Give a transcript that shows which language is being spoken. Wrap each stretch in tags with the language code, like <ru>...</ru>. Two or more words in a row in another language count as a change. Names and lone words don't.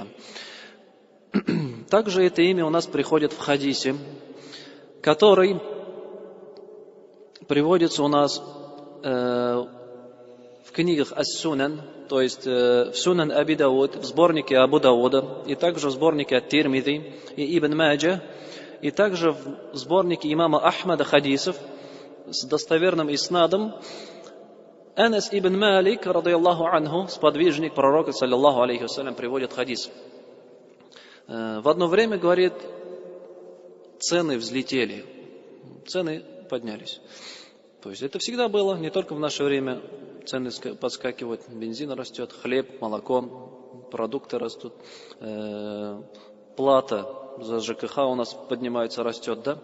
<ru>Также это имя у нас приходит в хадисе, который приводится у нас в книгах Ас-Сунан, то есть в Сунан Аби Дауд, в сборнике Абу Дауда, и также в сборнике Ат-Тирмизи и Ибн Маджа, и также в сборнике имама Ахмада хадисов с достоверным иснадом. Анас ибн Малик,</ru> <ar>رضي الله عنه,</ar> <ru>сподвижник пророка,</ru> <ar>صلى الله عليه وسلم,</ar> <ru>приводит хадис. В одно время, говорит, цены взлетели, цены поднялись. То есть это всегда было, не только в наше время. Цены подскакивают, бензин растет, хлеб, молоко, продукты растут, плата за ЖКХ у нас поднимается, растет, да?</ru>